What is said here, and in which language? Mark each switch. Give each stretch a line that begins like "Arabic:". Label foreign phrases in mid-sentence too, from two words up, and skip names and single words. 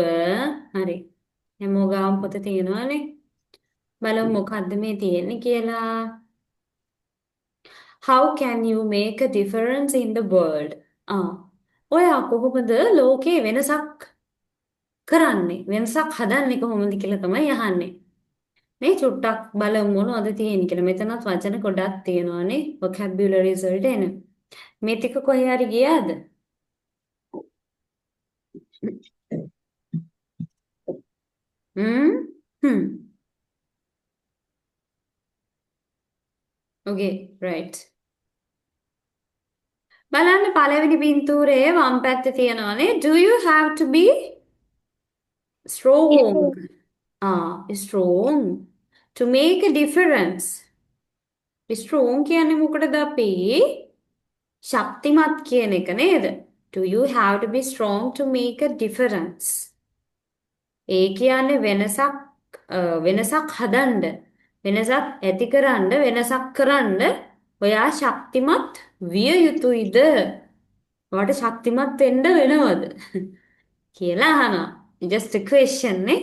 Sinhala: හරි හැමෝගාම පොත තියෙනවානේ බලමු මොකද්ද මේ තියෙන්නේ කියලා
English: how can you make a difference in the world
Sinhala: ඔයා කොහොමද ලෝකේ වෙනසක් කරන්නේ වෙනසක් හදන්නේ කොහොමද කියලා තමයි අහන්නේ මේ චුට්ටක් බලමු මොනවද තියෙන්නේ කියලා මෙතනත් වචන ගොඩක් තියෙනවානේ vocabularies වලට එන මේ ටික කොහේ හරි ගියාද Hmm.
English: Okay, right.
Sinhala: බලන්න පළවෙනි පින්තූරයේ වම් පැත්තේ තියෙනවානේ
English: do you have to be strong strong to make a difference
Sinhala: strong කියන්නේ මොකටද අපි ශක්තිමත් කියන එක නේද
English: do you have to be strong to make a difference
Sinhala: ඒ කියන්නේ වෙනසක් හදන්න වෙනසක් ඇති කරන්න වෙනසක් කරන්න ඔයා ශක්තිමත් විය යුතුයිද ඔයාට ශක්තිමත් වෙන්න වෙනවද කියලා අහනවා
English: just a question
Sinhala: නේ